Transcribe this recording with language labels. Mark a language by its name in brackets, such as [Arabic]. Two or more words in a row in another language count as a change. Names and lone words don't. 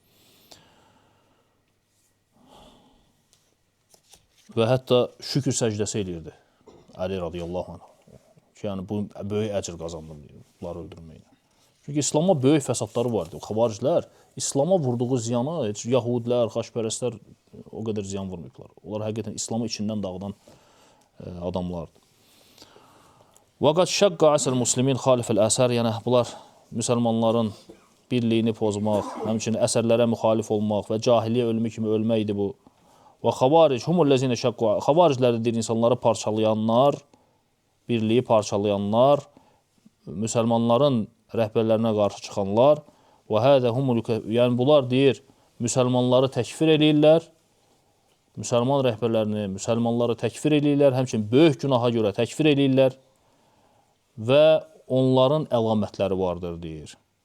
[Azerbaijani] Və hətta şükür səcdəsi eləyirdi Əli [Arabic] رضي الله عنه. [Azerbaijani] Yəni, bu böyük əcr qazandım deyir, bunları öldürməklə. Çünki İslama böyük fəsadları var idi. Xavariclər İslama vurduğu ziyana heç yahudlər, xaçpərəstlər o qədər ziyan vurmayıblar. Onlar həqiqətən İslamı içindən dağıdan adamlardır. [Arabic] وَقَدْ شَقَّ عَسَى الْمُسْلِمِينَ خَالِفَ الْأَسَرِ [Azerbaijani] Yəni, bunlar müsəlmanların birliyini pozmaq, həmçinin əsərlərə müxalif olmaq və cahiliyyə ölümü kimi ölməkdir bu. Və xavaric, [Arabic] هم الذين شقوا, [Azerbaijani] xavariclərdir insanları parçalayanlar, birliyi parçalayanlar, müsəlmanların rəhbərlərinə qarşı çıxanlar və [Arabic] هذا هم, [Azerbaijani] yəni bunlar deyir, müsəlmanları təkfir eləyirlər, müsəlman rəhbərlərini, müsəlmanları təkfir eləyirlər, həmçinin böyük günaha görə təkfir eləyirlər və onların əlamətləri vardır, deyir.